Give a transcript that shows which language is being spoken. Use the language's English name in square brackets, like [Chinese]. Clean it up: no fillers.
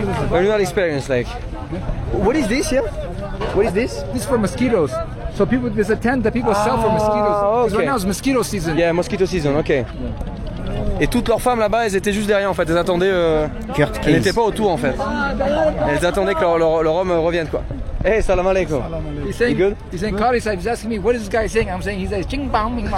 [English] Very not experience like. What is this here? What is this? This is for mosquitoes. So people, there's a tent that people sell for mosquitoes. 'Cause okay. right now it's mosquito season. Yeah, mosquito season. Okay. [French] Et toutes leurs femmes là-bas, elles étaient juste derrière en fait. Elles attendaient. Kurt Elles Case. n'étaient pas autour en fait. Elles attendaient que leur homme revienne quoi. [English] Hey, salam alaikum. He's saying, You good? he's saying, Qari Sahib, he's asking me, what is this guy saying? I'm saying, he says, ching bang, bing bang.